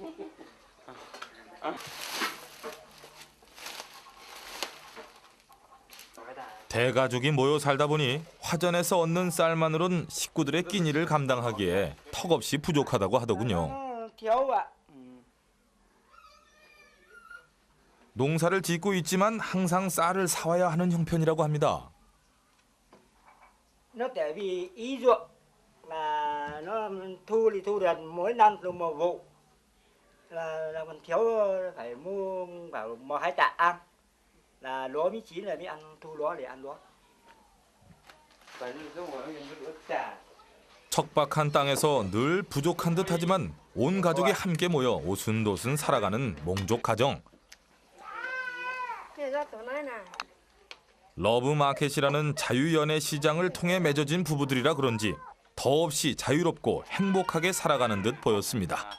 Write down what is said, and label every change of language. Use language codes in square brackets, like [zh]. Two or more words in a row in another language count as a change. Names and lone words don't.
[ko] 대가족이 모여 살다 보니 화전에서 얻는 쌀만으론 식구들의 끼니를 감당하기에 턱없이 부족하다고 하더군요. 농사를 짓고 있지만 항상 쌀을 사와야 하는 형편이라고 합니다. [vi] Nó tại vì ý ruộng là nó thu thì thu được mỗi năm được một vụ, là còn thiếu phải mua bảo 1-2 tạ ăn, là lúa mới chín là mới ăn, thu lúa để ăn lúa. [ko] 척박한 땅에서 늘 부족한 듯하지만 온 가족이 함께 모여 오순도순 살아가는 몽족 가정. 러브마켓이라는 자유연애 시장을 통해 맺어진 부부들이라 그런지 더없이 자유롭고 행복하게 살아가는 듯 보였습니다.